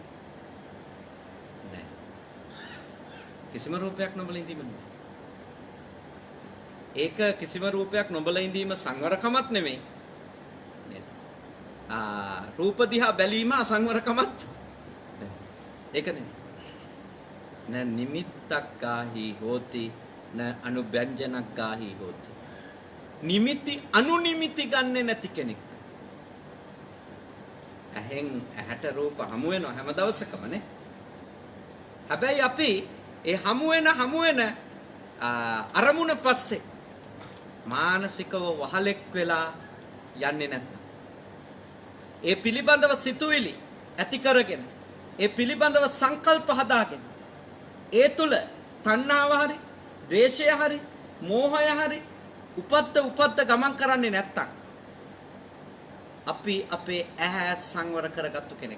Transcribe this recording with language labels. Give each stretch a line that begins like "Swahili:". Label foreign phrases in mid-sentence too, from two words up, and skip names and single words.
Sinhala: නෑ. කිසිම රූපයක් නොබලා ඉඳීම නෑ. ඒක කිසිම රූපයක් නොබලා ඉඳීම සංවරකමත් නෙමෙයි. නේද? රූප දිහා බැලීම අසංවරකමත්. ඒක නෙමෙයි.
Pali: න නිමිත්තක් ගාහි හෝති න අනුභ්‍යංජනක් ගාහි හෝති.
Sinhala: නිමිති අනුනිමිති ගන්නෙ නැති කෙනෙක්. ඇහැට රූප හමු වෙනවා හැම දවසකම නේ. හැබැයි අපි ඒ හමු වෙන අරමුණ පස්සේ මානසිකව වහලෙක් වෙලා යන්නේ නැත්නම්, ඒ පිළිබඳව සිතුවිලි ඇති කරගෙන, ඒ පිළිබඳව සංකල්ප හදාගෙන, ඒ තුල තණ්හාව හරි, ද්වේෂය හරි, මෝහය හරි උපද්ද ගමන් කරන්නේ නැත්තම් අපි අපේ ඇහැ සංවර කරගත්තු කෙනෙක්.